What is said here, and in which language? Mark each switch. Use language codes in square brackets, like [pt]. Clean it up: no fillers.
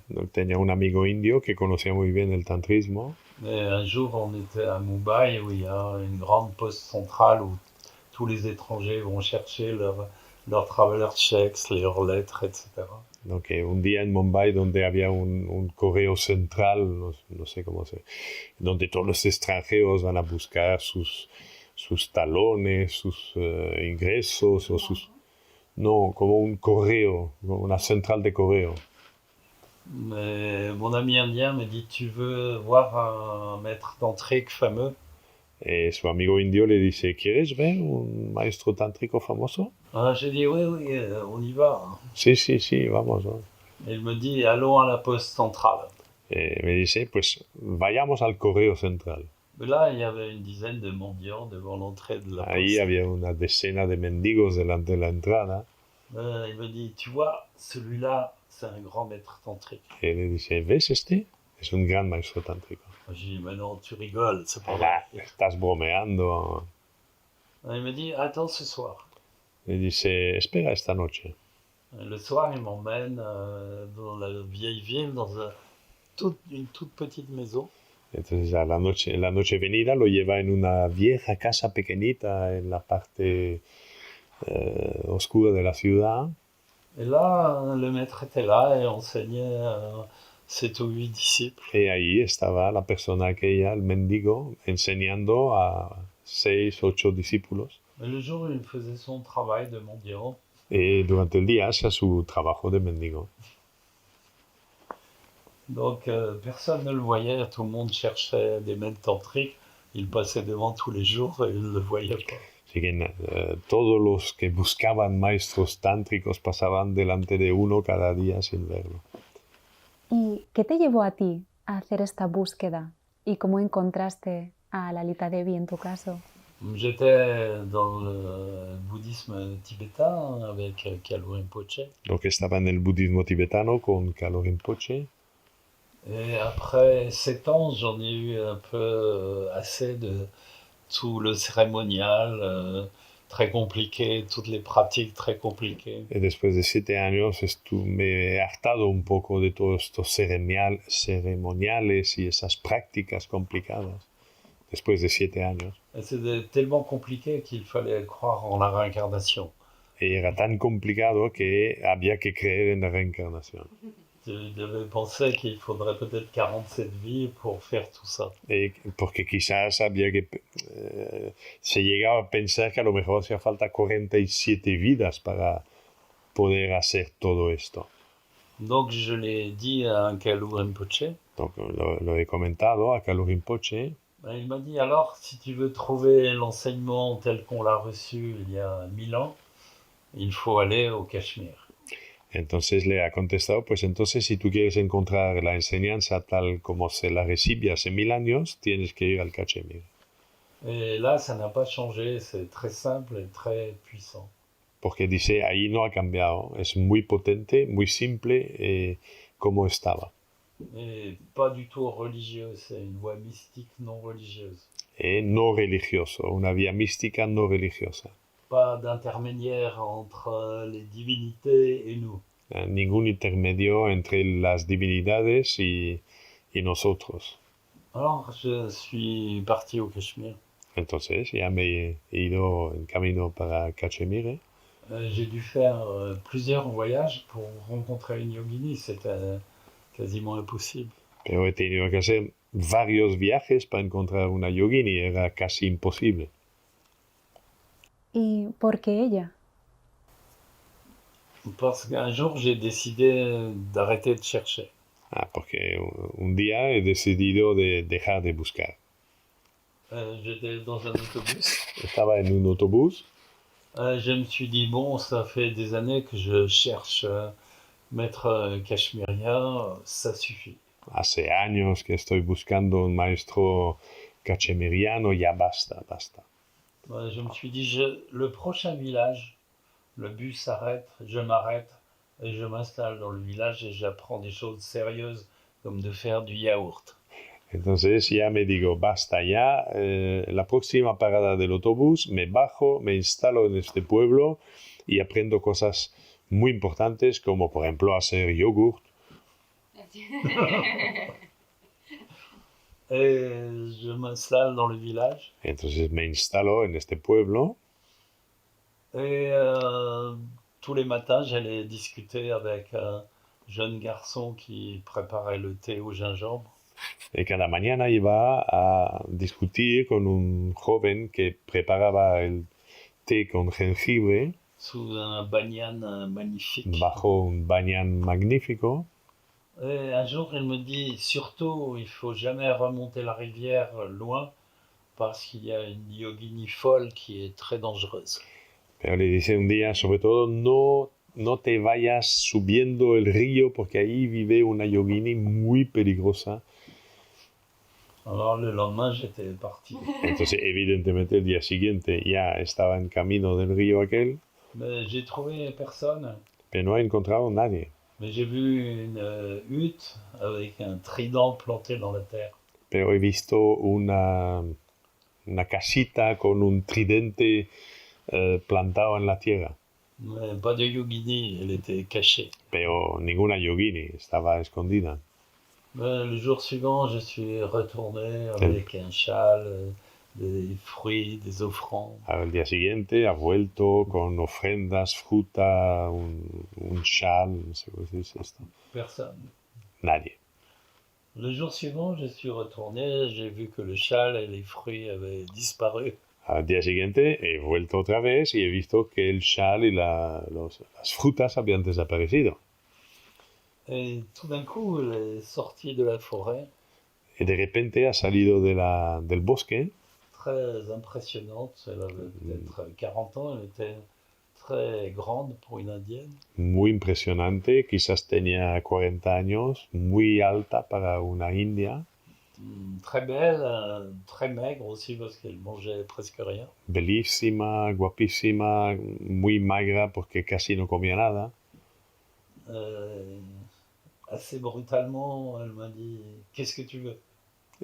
[fr] Donc, [es] tenía un amigo indio que conocía muy bien el tantrismo. [fr] Et un jour, on était à Mumbai où il y a une grande poste centrale où tous les étrangers vont chercher leurs traveler checks, leurs lettres, etc. [es] Donc, un día en Mumbai donde había un correo central, no sé cómo se... donde todos los extranjeros van a buscar sus talones, sus ingresos o sus... No, como un correo, como una central de correo. [fr] Mais mon ami indien me dit, tu veux voir un maître tantrique fameux? [es] Su amigo indio le dice, ¿quieres ver un maestro tántrico famoso? [fr] J'ai dit, oui, on y va. [es] Sí, vamos. ¿No? [fr] Et il me dit, allons à la poste centrale. [es] Me dice, pues vayamos al correo central. [fr] Là, il y avait une dizaine de mendiants devant l'entrée de la poste. [es] Ahí había una decena de mendigos delante de la entrada. [fr] Il me dit, tu vois, celui-là, c'est un grand maître tantrique. Et [es] le dice, ¿ves este? Es un gran maestro tántrico. [fr] J'ai dit, mais non, tu rigoles, c'est pas vrai. vrai. [es] Estás bromeando. [fr] Il me dit, attends ce soir. [es] Le dice, espera esta noche. [fr] Le soir, il m'emmène dans la vieille ville, dans une toute petite maison. [es] Entonces a la noche venida lo lleva en una vieja casa pequeñita en la parte oscura de la ciudad. [fr] Et là, le maître était là et enseignait 7 ou 8 disciples. [es] Y ahí estaba la persona aquella, el mendigo, enseñando a 6, 8 discípulos. [fr] Et le jour, il faisait son travail de mendiant. [es] Y durante el día hacía su trabajo de mendigo. [fr] Donc personne ne le voyait, tout le monde cherchait des maîtres tantriques. Il passait devant tous les jours et il ne le voyait pas. [es] Así que todos los que buscaban maestros tántricos pasaban delante de uno cada día sin verlo. ¿Y qué te llevó a ti a hacer esta búsqueda? ¿Y cómo encontraste a Lalita Devi en tu caso? [fr] J'étais dans le bouddhisme tibétain avec Kalu Rinpoche. Donc [es] estaba en el budismo tibetano con Kalu Rinpoche. [fr] Et après 7 ans, j'en ai eu un peu assez de tout le cérémonial, très compliqué, toutes les pratiques très compliquées. [es] Y después de 7 años me he hartado un poco de todos estos ceremoniales y esas prácticas complicadas. Después de 7 años. [fr] Et c'était tellement compliqué qu'il fallait croire en la réincarnation. [es] Y era tan complicado que había que creer en la reencarnación. [fr] Je devais penser qu'il faudrait peut-être 47 vies pour faire tout ça. [es] Porque quizás había que... se llegaba a pensar que a lo mejor hacía falta 47 vidas para poder hacer todo esto. [fr] Donc je l'ai dit à Kalu Rinpoche. Donc [es] lo he comentado a Kalu Rinpoche. [fr] Il m'a dit alors, si tu veux trouver l'enseignement tel qu'on l'a reçu il y a 1000 ans, il faut aller au Cachemire. [es] Entonces le ha contestado, pues entonces si tú quieres encontrar la enseñanza tal como se la recibe hace 1000 años, tienes que ir al Cachemire. [fr] Et là, ça n'a pas changé, c'est très simple et très puissant. [es] Porque dice, ahí no ha cambiado, es muy potente, muy simple como estaba. [fr] Et pas du tout religieux, c'est une voie mystique non religieuse. [es] No religioso, una vía mística no religiosa. [fr] Pas d'intermédiaire entre les divinités et nous. [es] Ningún intermedio entre las divinidades y nosotros. [fr] Alors, je suis parti au Cachemire. [es] Entonces, ya me he ido en camino para Cachemire. [fr] J'ai dû faire plusieurs voyages pour rencontrer une yogini, c'était quasiment impossible. [es] Pero he tenido que hacer varios viajes para encontrar una yogini, era casi imposible. ¿Y por qué ella? [fr] Parce qu'un jour, j'ai décidé d'arrêter de chercher. [es] Porque un día he decidido de dejar de buscar. [fr] J'étais dans un autobus. [es] Estaba en un autobús. [fr] Je me suis dit, bon, ça fait des années que je cherche maître cachemérien, ça suffit. [es] Hace años que estoy buscando un maestro cachemiriano, ya basta. [fr] Je me suis dit, le prochain village, le bus s'arrête, je m'arrête et je m'installe dans le village et j'apprends des choses sérieuses comme de faire du yaourt. [es] Entonces ya me digo, basta ya, la próxima parada del autobús, me bajo, me instalo en este pueblo y aprendo cosas muy importantes como por ejemplo hacer yogurt. [fr] Et je m'installe dans le village. [es] Entonces me instalo en este pueblo. [fr] Et tous les matins, j'allais discuter avec un jeune garçon qui préparait le thé au gingembre. [es] Y cada mañana iba a discutir con un joven que preparaba el té con jengibre. [fr] Sous un banyan magnifique. [es] Bajo un banyan magnífico. [fr] Et un jour, il me dit, surtout, il faut jamais remonter la rivière loin parce qu'il y a une yogini folle qui est très dangereuse. [es] Pero le dice un día, sobre todo, no te vayas subiendo el río porque ahí vive una yogini muy peligrosa. [fr] Alors le lendemain, j'étais parti. [es] Entonces, evidentemente, el día siguiente ya estaba en camino del río aquel. [fr] Mais j'ai trouvé personne. [es] Pero no he encontrado nadie. [fr] Mais j'ai vu une hutte avec un trident planté dans la terre. [es] Pero he visto una casita con un tridente plantado en la tierra. [fr] Mais pas de yogini, elle était cachée. [es] Pero ninguna yogini, estaba escondida. [fr] Le jour suivant, je suis retourné avec un châle, des fruits, des offrandes. [es] Al día siguiente ha vuelto con ofrendas, fruta, un chal, no sé cómo se dice esto. [fr] Personne. [es] Nadie. [fr] Le jour suivant, je suis retourné, j'ai vu que le châle et les fruits avaient disparu. [es] Al día siguiente he vuelto otra vez y he visto que el chal y las frutas habían desaparecido. [fr] Et tout d'un coup, elle est sortie de la forêt. [es] Y de repente ha salido del bosque. [fr] Très impressionnante, elle avait peut-être 40 ans, elle était très grande pour une indienne. [es] Muy impresionante, quizás tenía 40 años, muy alta para una india. [fr] Très belle, très maigre aussi parce qu'elle mangeait presque rien. [es] Bellísima, guapísima, muy magra porque casi no comía nada. [fr] Assez brutalement, elle m'a dit « Qu'est-ce que tu veux ?»